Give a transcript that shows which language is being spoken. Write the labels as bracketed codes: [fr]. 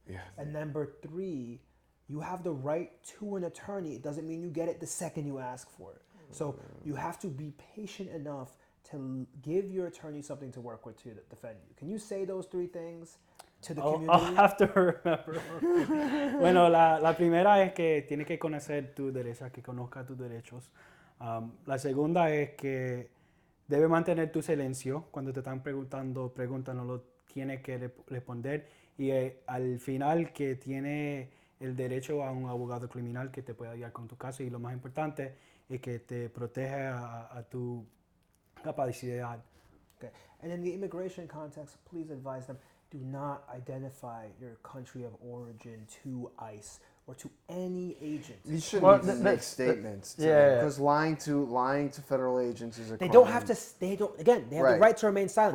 [en] Yeah. And number three, you have the right to an attorney. It doesn't mean you get it the second you ask for it. So you have to be patient enough to give your attorney something to work with to defend you. Can you say those three things to the community? I'll have to remember. [es] Bueno, la primera es que tienes que conocer tus derechos, que conozca tus derechos. La segunda es que debe mantener tu silencio. Cuando te están preguntando, no lo tienes que responder. Y al final que tiene el derecho a un abogado criminal que te pueda ayudar con tu caso. Y lo más importante es que te protege a tu capacidad. [en] Okay. And in the immigration context, please advise them, do not identify your country of origin to ICE or to any agent. You shouldn't even make statements. Because lying to federal agents is a crime. They don't have to. They have the right to remain silent.